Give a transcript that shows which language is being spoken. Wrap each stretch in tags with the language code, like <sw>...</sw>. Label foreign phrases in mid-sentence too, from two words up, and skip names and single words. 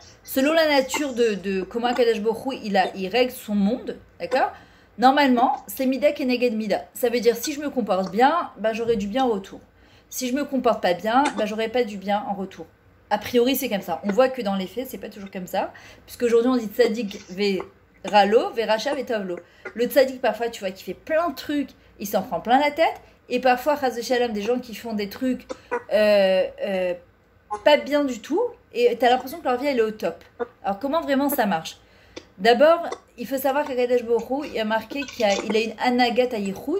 <fr>Selon la nature de comment</fr> <he>הקדוש ברוך הוא,</he> <fr>il règle son monde, d'accord. Normalement, c'est</fr> <he>מידה כנגד מידה.</he> <fr>Ça veut dire si je me comporte bien, ben j'aurai du bien en retour. Si je me comporte pas bien, ben j'aurai pas du bien en retour. A priori, c'est comme ça. On voit que dans les faits, c'est pas toujours comme ça. Puisqu'aujourd'hui, on dit</fr> <he>צדיק ורע לו, ורשע וטוב לו.</he> <fr>Le tzadik, parfois, tu vois, qui fait plein de trucs, il s'en prend plein la tête. Et parfois,</fr> <he>חס שלום,</he> <fr>des gens qui font des trucs pas bien du tout. Et tu as l'impression que leur vie, elle est au top. Alors, comment vraiment ça marche? D'abord, il faut savoir qu'</fr> <he>הקדוש ברוך הוא,</he> <fr>il a marqué qu'il a une</fr> <he>הנהגת היחוד.</he>